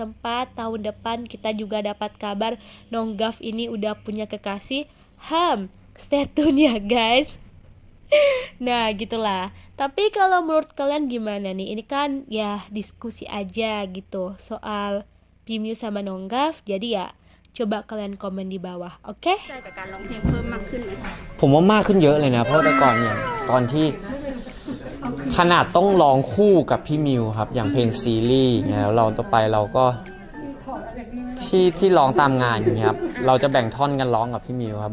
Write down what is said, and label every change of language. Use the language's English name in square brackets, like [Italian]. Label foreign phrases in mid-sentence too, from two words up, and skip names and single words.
[Indonesian] Sempat tahun depan kita juga dapat kabar Nonggaf ini udah punya kekasih. [English] Stay tune [Indonesian] ya guys. Nah gitulah. Tapi kalau menurut kalian gimana nih? Ini kan ya diskusi aja gitu soal Pimyu sama Nonggaf. Jadi ya coba kalian komen di bawah, oke? [Thai] ได้กับการร้องเพลงเพิ่มมากขึ้นไหมคะ ผมว่ามากขึ้นเยอะเลยนะเพราะแต่ก่อนอย่างตอนที่ขนาดต้องร้องคู่กับพี่มิวครับอย่างเพลงซีรีส์อย่างเงี้ยแล้วเราต่อไปเราก็ทที่ร้องตามงานอย่างเงี้ยครับเราจะแบ่งท่อนกันร้องกับพี่มิวครับ